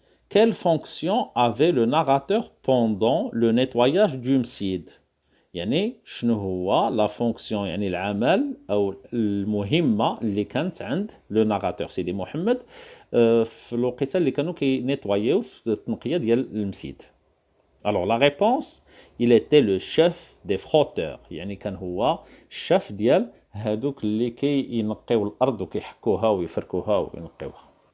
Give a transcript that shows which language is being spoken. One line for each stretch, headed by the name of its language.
French: Quelle fonction avait le narrateur pendant le nettoyage du msid؟
Arabic: يعني شنو هو لا فونكسيون يعني العمل او المهمه اللي كانت عند لو ناراتور سيدي محمد في الوقيته اللي كانوا كينيطوايو في التنقيه ديال المسيد.
French: Alors la réponse, il était le chef des frotteurs.
Arabic: يعني كان هو الشيف ديال هادوك اللي كينقيو الارض وكيحكوها ويفركوها وينقيوها.